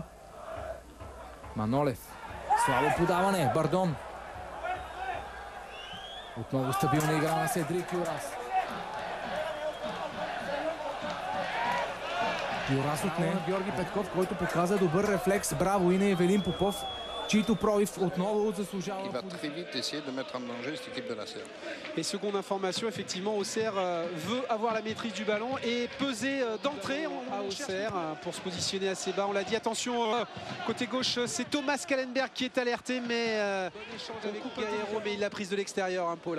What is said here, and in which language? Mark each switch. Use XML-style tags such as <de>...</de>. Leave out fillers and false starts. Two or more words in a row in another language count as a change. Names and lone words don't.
<bg>Манолев. Слабо подаване. Бардон. Отново стабилна игра на Седрик Юрас. Юрас отне на Георги Петков, който показа добър рефлекс. Браво и на Ивелин Попов, чийто пробив отново заслужава.</bg> <fr>Il va très vite essayer de mettre en danger cette équipe de la Serre. Et seconde information, effectivement, Auxerre veut avoir la maîtrise du ballon et peser d'entrée à Auxerre pour se positionner assez bas. On l'a dit, attention, côté gauche, c'est Thomas Kallenberg qui est alerté, mais bon échange avec Guerrero, mais il l'a prise de l'extérieur, hein, Paul.</fr>